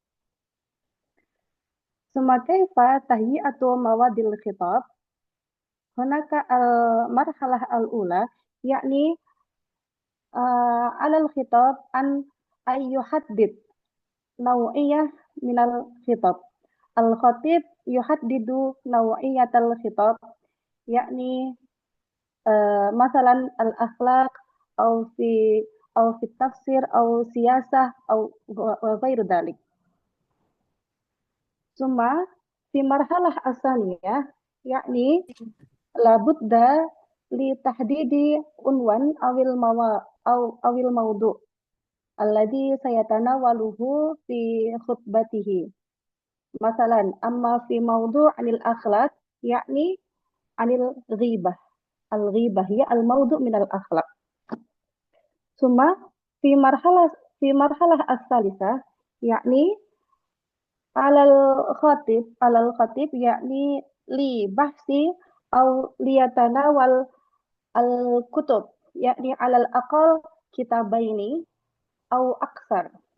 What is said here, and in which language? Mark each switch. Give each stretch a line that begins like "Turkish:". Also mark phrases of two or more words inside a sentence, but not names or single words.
Arabic: ثم كيف تهيئة مواد الخطاب؟ هناك المرحلة الأولى يعني على الخطاب أن يحدد نوعية من الخطاب. الخطيب يحدد نوعية الخطاب، يعني مثلا الأخلاق أو في تفسير أو سياسة أو غير ذلك. ثم في مرحلة ثانية، يعني لا بد لتحديد عنوان أو الموضوع الذي سيتناوله في خطبته. مثلا، أما في موضوع عن الأخلاق, يعني عن الغيبة. الغيبة يا الموضوع من الأخلاق. ثم في مرحلة الثالثة، يعني على الخطيب يعني لبحث أو ليتناول الكتب يعني على الأقل كتابين أو أكثر